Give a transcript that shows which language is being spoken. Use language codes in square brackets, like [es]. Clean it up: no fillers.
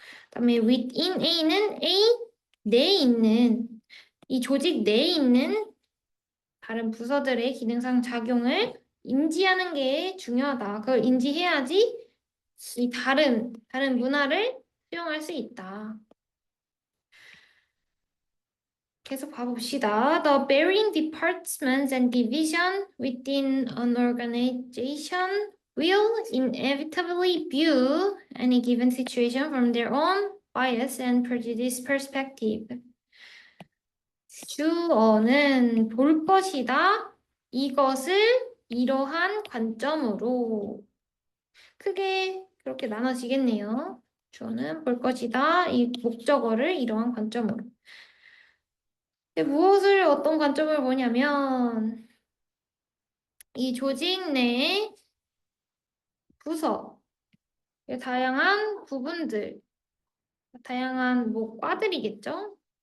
[ko] 그다음에 within A는 A 내에 있는 이 조직 내에 있는 다른 부서들의 기능상 작용을 인지하는 게 중요하다. 그걸 인지해야지 이 다른 문화를 수용할 수 있다. 계속 봐봅시다. [en] The varying departments and division within an organization will inevitably view any given situation from their own bias and prejudice perspective. [ko] 주어는 볼 것이다. 이것을 이러한 관점으로 크게 그렇게 나눠지겠네요. 주어는 볼 것이다. 이 목적어를 이러한 관점으로. 근데 무엇을 어떤 관점을 보냐면 이 조직 내의 부서, 다양한 부분들, 다양한 뭐 과들이겠죠?